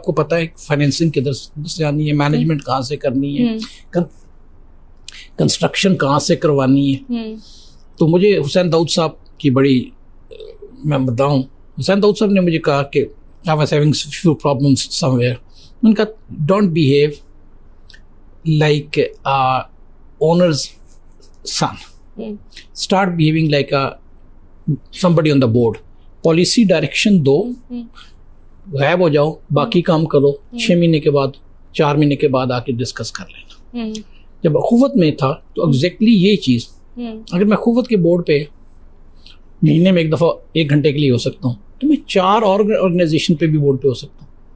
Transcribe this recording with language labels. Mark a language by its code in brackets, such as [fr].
[ur] آپ کو پتہ ہے فائنینسنگ کدھر سے آنی ہے, مینجمنٹ کہاں سے کرنی ہے, کنسٹرکشن کہاں سے کروانی ہے. تو مجھے حسین داؤد صاحب کی بڑی میں بتاؤں, حسین داؤد صاحب نے مجھے کہا کہ [en] I was having few problems somewhere. [ur] میں نے کہا [en] don't behave like a owner's son. Start behaving like a somebody on the board. [ur] Policy direction دو, غائب ہو جاؤ, باقی کام کرو, 6 مہینے کے بعد 4 مہینے کے بعد آ کے ڈسکس کر لینا. جب اخوت میں تھا تو ایگزیکٹلی یہ چیز, اگر میں اخوت کے بورڈ پہ مہینے میں ایک دفعہ 1 گھنٹے کے لیے ہو سکتا ہوں تو میں 4 اور آرگنائزیشن پہ بھی بورڈ پہ ہو سکتا ہوں.